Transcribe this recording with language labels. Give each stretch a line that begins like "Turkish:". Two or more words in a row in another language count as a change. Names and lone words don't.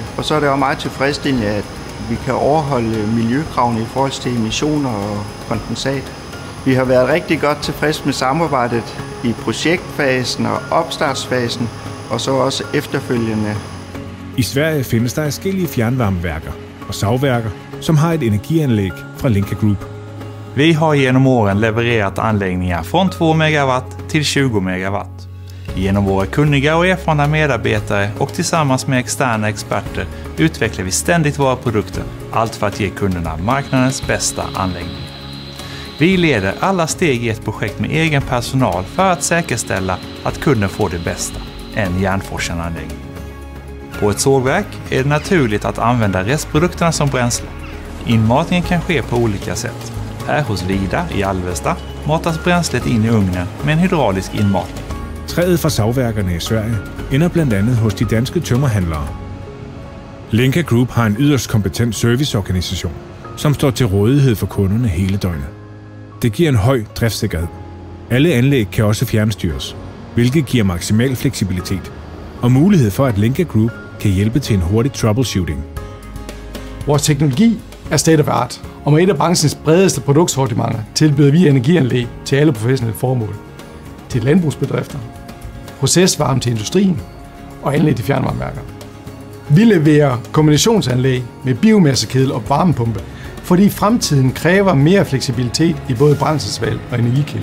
Danish: Og så er det også meget tilfredsstillende, at vi kan overholde miljøkravene i forhold til emissioner og kondensat. Vi har været rigtig godt tilfreds med samarbejdet i projektfasen og opstartsfasen, og så også efterfølgende. I Sverige findes der forskellige fjernvarmeværker og savværker, som har et energianlæg fra Linka Group.
Swedish: Vi har genom åren levererat anläggningar från 2 megawatt till 20 megawatt. Genom våra kunniga och erfarna medarbetare och tillsammans med externa experter utvecklar vi ständigt våra produkter, allt för att ge kunderna marknadens bästa anläggning. Vi leder alla steg i ett projekt med egen personal för att säkerställa att kunden får det bästa, en Jernforsen-anläggning. På ett sågverk är det naturligt att använda restprodukterna som bränsle. Inmatningen kan ske på olika sätt. Här hos Vida i Alvesta matas bränslet in i ugnen med en hydraulisk inmatning.
Danish: Træet fra savværkerne i Sverige ender blandt andet hos de danske tømmerhandlere. Linka Group har en yderst kompetent serviceorganisation, som står til rådighed for kunderne hele døgnet. Det giver en høj driftssikkerhed. Alle anlæg kan også fjernstyres, hvilket giver maksimal fleksibilitet og mulighed for, at Linka Group kan hjælpe til en hurtig troubleshooting. Vores teknologi er
English: state of art,
Danish: og med et af branchens bredeste produktsortimenter tilbyder vi energianlæg til alle professionelle formål. Til landbrugsbedrifter, procesvarme til industrien og anlæg til fjernvarmeværker. Vi leverer kombinationsanlæg med biomassekedel og varmepumpe, fordi fremtiden kræver mere fleksibilitet i både brændselsvalg og energikilde.